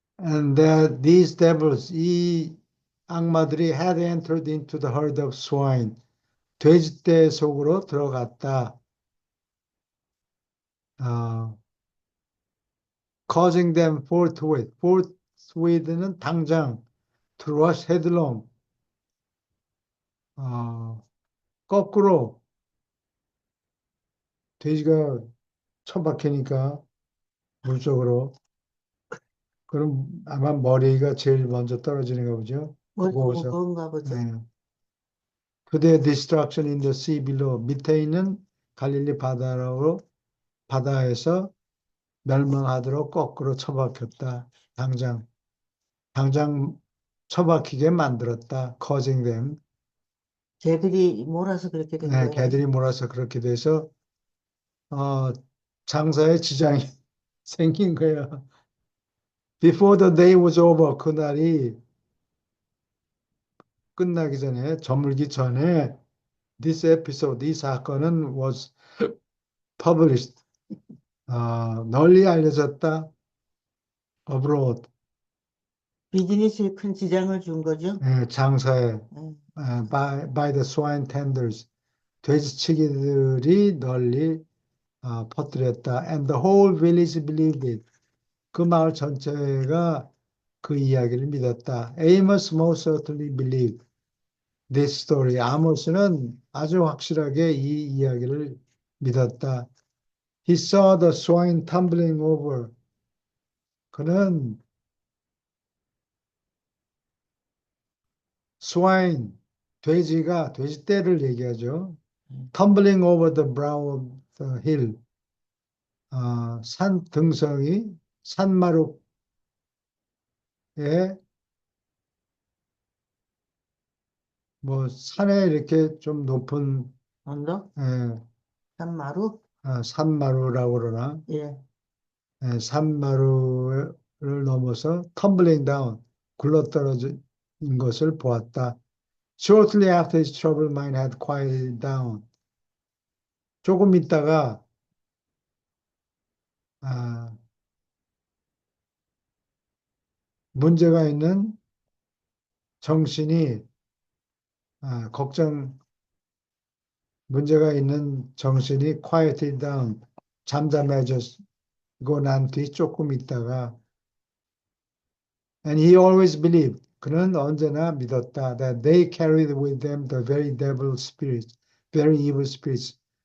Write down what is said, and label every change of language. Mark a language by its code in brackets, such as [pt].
[en] And that these devils, [ko] 이 악마들이 [en] had entered into the herd of swine, [ko] 돼지떼 속으로 들어갔다. [en] Causing them forthwith, [ko] forthwith는 당장, [en] to rush headlong, [ko] 거꾸로, 돼지가 처박히니까 물속으로, 그럼 아마 머리가 제일 먼저 떨어지는가 보죠. 머리가 무거워서. 무거운가 보죠. 네. [en] To their destruction in the sea below. [ko] 밑에 있는 갈릴리 바다에서 멸망하도록 거꾸로 처박혔다. 당장 처박히게 만들었다. [en] causing them. [ko] 개들이 몰아서 그렇게 된 네, 거예요. 개들이 몰아서 그렇게 돼서 장사에 지장이 생긴 거예요. [en] Before the day was over, [ko] 그날이 끝나기 전에, 저물기 전에, [en] this episode, [ko] 이 사건은 [en] was published, [ko] 널리 알려졌다. [en] abroad, [ko] 비즈니스에 큰 지장을 준 거죠. 장사에, [en] by the swine tenders, [ko] 돼지치기들이 널리 퍼뜨렸다. [en] And the whole village believed it. [ko] 그 마을 전체가 그 이야기를 믿었다. [en] Amos most certainly believed this story. [ko] 아모스는 아주 확실하게 이 이야기를 믿었다. [en] He saw the swine tumbling over. [ko] 그는 swine, 돼지떼를 얘기하죠. [en] Tumbling over the brow of the hill. [ko] 산 등성이 산마루에 뭐 산에 이렇게 좀 높은 언덕? 예, 산마루? 산마루라고 그러나 예. 산마루를 넘어서 [en] tumbling down [ko] 굴러떨어진 것을 보았다. [en] Shortly after his troubled mind had quieted down. [ko] 조금 있다가 문제가 있는 정신이 [en] 문제가 있는 정신이 quieted down [ko] 잠잠해지고 난 뒤 조금 있다가 [en] and he always believed [ko] 그는 언제나 믿었다 [en] that they carried with them the very devil spirits, very evil spirits